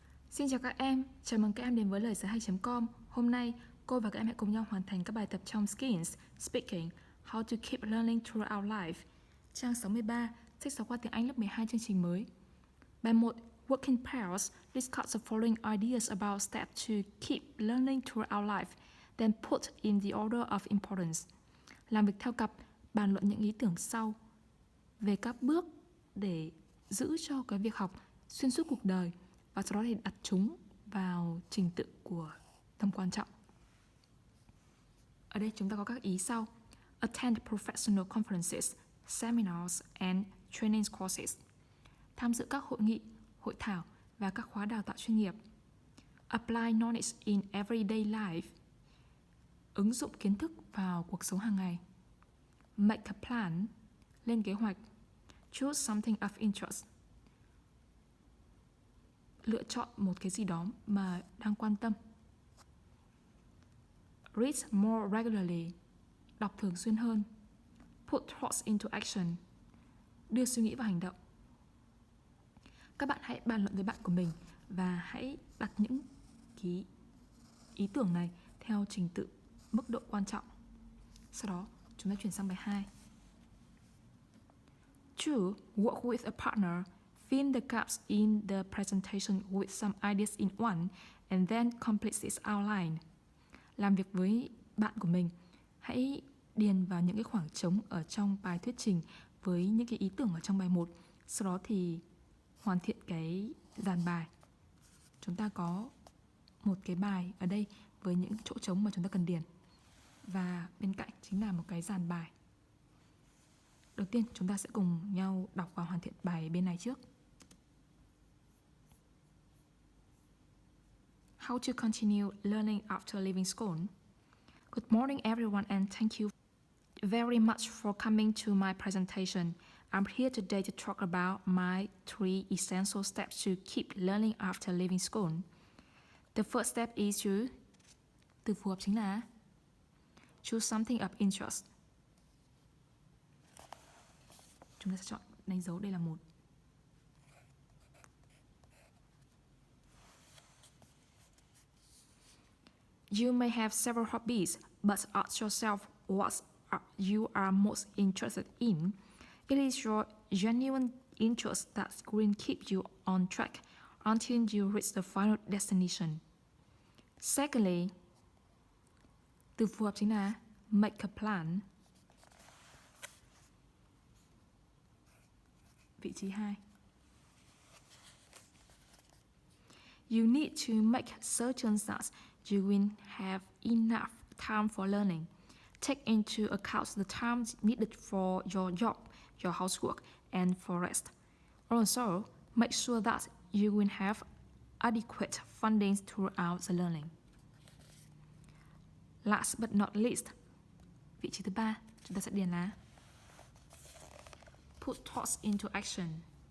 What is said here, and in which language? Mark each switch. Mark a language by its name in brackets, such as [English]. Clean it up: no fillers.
[Vietnamese] Xin chào các em, chào mừng các em đến với Loigiaihay.com. Hôm nay, cô và các em hãy cùng nhau hoàn thành các bài tập trong [English] Skills, Speaking, How to Keep Learning Throughout Life. [Vietnamese] Trang 63, sách giáo khoa tiếng Anh lớp 12 chương trình mới. Bài 1, [English] Work in pairs, discuss the following ideas about steps to keep learning throughout life, then put in the order of importance. [Vietnamese] Làm việc theo cặp, bàn luận những ý tưởng sau về các bước để giữ cho cái việc học xuyên suốt cuộc đời, và sau đó thì đặt chúng vào trình tự của tầm quan trọng. Ở đây chúng ta có các ý sau: [English] attend professional conferences, seminars and training courses. [Vietnamese] Tham dự các hội nghị, hội thảo và các khóa đào tạo chuyên nghiệp. [English] Apply knowledge in everyday life. [Vietnamese] Ứng dụng kiến thức vào cuộc sống hàng ngày. [English] Make a plan. [Vietnamese] Lên kế hoạch. [English] Choose something of interest. [Vietnamese] Lựa chọn một cái gì đó mà đang quan tâm. [English] Read more regularly. [Vietnamese] Đọc thường xuyên hơn. [English] Put thoughts into action. [Vietnamese] Đưa suy nghĩ vào hành động. Các bạn hãy bàn luận với bạn của mình và hãy đặt những cái ý tưởng này theo trình tự mức độ quan trọng. Sau đó chúng ta chuyển sang bài 2. [English] 2. Work with a partner. Fill the gaps in the presentation with some ideas in one and then complete its outline. [Vietnamese] Làm việc với bạn của mình, hãy điền vào những cái khoảng trống ở trong bài thuyết trình với những cái ý tưởng ở trong bài 1. Sau đó thì hoàn thiện cái dàn bài. Chúng ta có một cái bài ở đây với những chỗ trống mà chúng ta cần điền. Và bên cạnh chính là một cái dàn bài. Đầu tiên chúng ta sẽ cùng nhau đọc và hoàn thiện bài bên này trước. [English] How to continue learning after leaving school. Good morning everyone and thank you very much for coming to my presentation. I'm here today to talk about my 3 essential steps to keep learning after leaving school. The first step is to, [Vietnamese] từ phù hợp chính là [English] choose something of interest. [Vietnamese] Chúng ta sẽ chọn đánh dấu, đây là 1. [English] You may have several hobbies, but ask yourself what you are most interested in. It is your genuine interest that will keep you on track until you reach the final destination. [Vietnamese] Secondly, từ phù hợp chính là [English] make a plan. [Vietnamese] Vị trí 2. [English] You need to make certain that you will have enough time for learning. Take into account the time needed for your job, your housework, and for rest. Also, make sure that you will have adequate funding throughout the learning. Last but not least, [Vietnamese] vị trí thứ 3, chúng ta sẽ điền là [English] put thoughts into action.